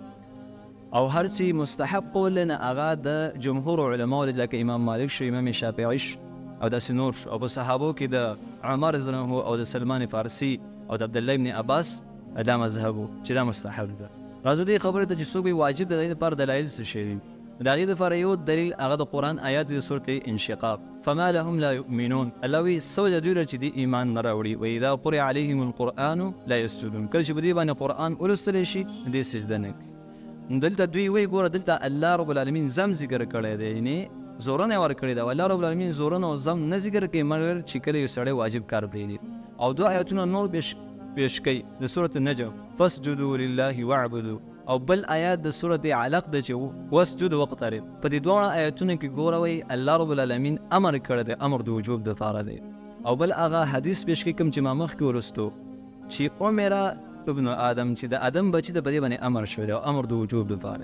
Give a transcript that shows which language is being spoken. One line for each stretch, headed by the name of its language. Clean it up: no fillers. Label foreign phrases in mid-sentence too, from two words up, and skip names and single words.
Pashto: او هر چې مستحب قول نه هغه د جمهور علماء دي، لکه امام مالک شو، امام شافعي شو، او داسې نور شو. او په صحابو کې د عمر
Arabic: رضی الله عنه
Pashto: او د سلمان فارسي او د عبدالله ابن عباس دا مذهب چې دا مستحب ده. راځو دې خبرې ته چې څوک وایي واجب ده، د دې لپاره دلایل څه شی دي؟ د هغې دپاره یو دلیل هغه د قرآن آیات د سورة انشقاق.
Arabic: فما لهم لا یؤمنون،
Pashto: الله وایي څه وجه دوی لره چې دوی ایمان نه راوړي.
Arabic: واذا قرئ علیهم القرآن لا یسجدون،
Pashto: کله چې په دې باندې قرآن ولوستلی شي دې سجده نه کوي. دلته دوی وایي ګوره دلته
Arabic: الله رب العالمین
Pashto: زم ذکر کړی دی، یعنې زورنه یې ورکړې ده.
Arabic: الله رب العالمین
Pashto: زورنه او زم نه ذکر کوي مګر چې کله یو سړی واجب کار پرېږدي. او دوه آیتونه نور پیش کوي د سورة النجم:
Arabic: فاسجدوا لله واعبدوا،
Pashto: او بل آیات د سورة علق ده چې
Arabic: واسجد واقترب.
Pashto: په دې دواړه آیتونو کې ګوره وایي
Arabic: الله رب العالمین
Pashto: امر کړی دی، امر د وجوب دپاره دی. او بل هغه حدیث پیش کوي کوم چې ما مخکې ولوستو چې
Arabic: عمره ابن آدم،
Pashto: چې د آدم بچي ته په دې باندې امر شوی دی او امر د وجوب دپاره.